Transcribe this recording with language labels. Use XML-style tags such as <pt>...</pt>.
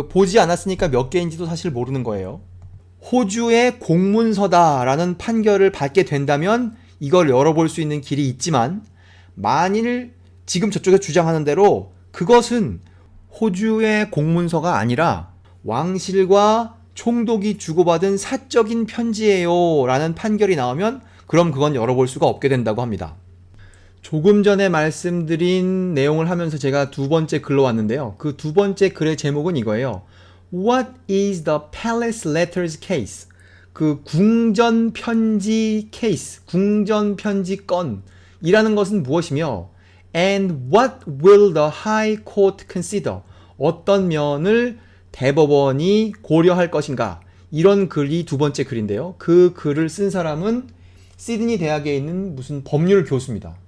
<ko>보지 않았으니까 몇 개인지도 사실 모르는 거예요. 호주의 공문서다라는 판결을 받게 된다면 이걸 열어볼 수 있는 길이 있지만 만일 지금 저쪽에 주장하는 대로 그것은 호주의 공문서가 아니라 왕실과 총독이 주고받은 사적인 편지예요 라는 판결이 나오면 그럼 그건 열어볼 수가 없게 된다고 합니다. 조금 전에 말씀드린 내용을 하면서 제가 두 번째 글로 왔는데요. 그 두 번째 글의 제목은 이거예요.</ko> <en>What is the Palace Letters Case?</en> <ko>그 궁전 편지 케이스, 궁전 편지 건이라는 것은 무엇이며</ko> <en>And what will the High Court consider?</en> <ko>어떤 면을 대법원이 고려할 것인가? 이런 글이 두 번째 글인데요. 그 글을 쓴 사람은 시드니 대학에 있는 무슨 법률 교수입니다.</ko>